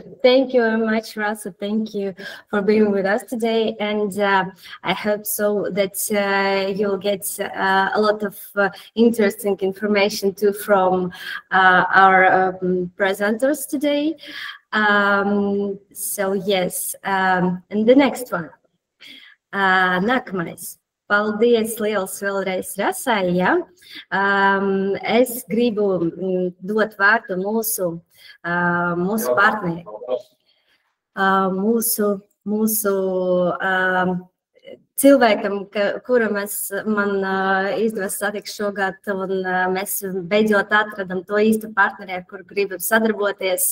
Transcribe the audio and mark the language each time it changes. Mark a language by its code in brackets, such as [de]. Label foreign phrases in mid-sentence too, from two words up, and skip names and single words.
[en] Thank you very much, Rasa. Thank you for being with us today. And I hope so that you'll get a lot of interesting information too from our presenters today. So yes, and the next one. [lv] Nākamais. Paldies liels vēlreiz Rasai. Ja? Es gribu dot vārdu mūsu partneri, mūsu cilvēkam, kuru man izdevās satikt šogad, un mēs beidzot atradam to īstu partneri, ar kuru gribam sadarboties.